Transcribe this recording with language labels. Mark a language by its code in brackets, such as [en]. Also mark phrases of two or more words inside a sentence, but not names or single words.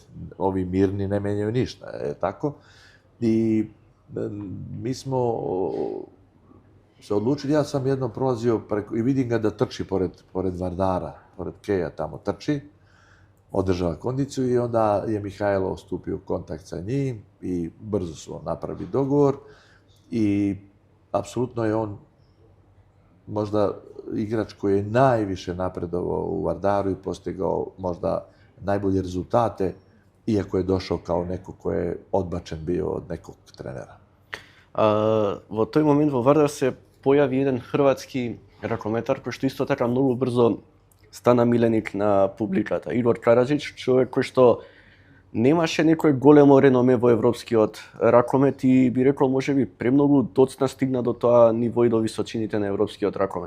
[sr] Ovi mirni ne mijenjaju ništa, je tako? I mi smo se odlučili, ja sam jednom prolazio preko, i vidim ga da trči pored Vardara, pored Keja tamo trči, održava kondiciju i onda je Mihajlo stupio u kontakt sa njim i brzo su napravili dogovor i apsolutno je on možda igrač koji je najviše napredovao u Vardaru i postigao možda najbolje rezultate, iako je došao kao neko ko je odbačen bio od nekog trenera. [mk] Во тој момент во Вардар се појави еден хрватски ракометар кој што исто така многу брзо стана миленик на публиката. Игор Караджич, човек кој што немаше некој големо реноме во европскиот ракомет и би рекол можеби премногу доцна стигна до тоа ниво и до височините на европскиот ракомет.